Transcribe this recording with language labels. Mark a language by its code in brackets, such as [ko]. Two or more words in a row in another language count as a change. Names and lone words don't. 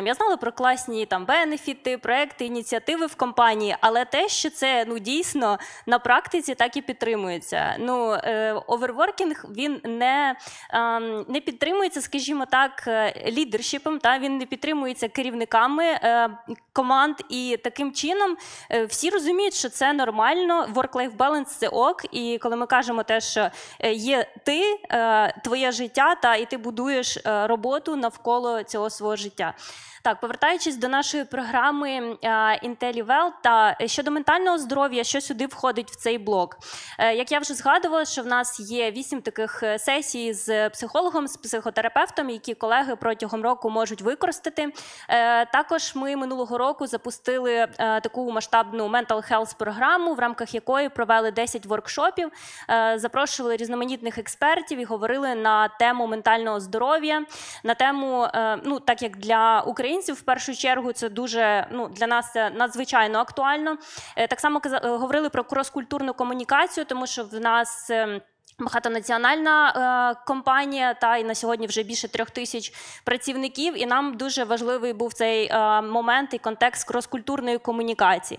[uk] Я знала про класні бенефіти, проекти, ініціативи в компанії, але те, що це дійсно на практиці так і підтримується. Оверворкінг, він не підтримується, скажімо так, лідершіпом, він не підтримується керівниками команд, і таким чином всі розуміють, що це нормально, [en] work-life balance – [uk] це ок, і коли ми кажемо те, що є ти, твоє життя, і ти будуєш роботу навколо цього свого життя. Так, повертаючись до нашої програми IntelliWell, щодо ментального здоров'я, що сюди входить в цей блок. Як я вже згадувала, що в нас є 8 таких сесій з психологом, з психотерапевтом, які колеги протягом року можуть використати. Також ми минулого року запустили таку масштабну [en] mental health [uk] програму, в рамках якої провели 10 воркшопів, запрошували різноманітних експертів і говорили на тему ментального здоров'я, на тему, так як для українців, в першу чергу, це дуже, для нас це надзвичайно актуально. Так само говорили про крос-культурну комунікацію, тому що в нас багатонаціональна компанія, і на сьогодні вже більше 3000 працівників, і нам дуже важливий був цей момент і контекст крос-культурної комунікації.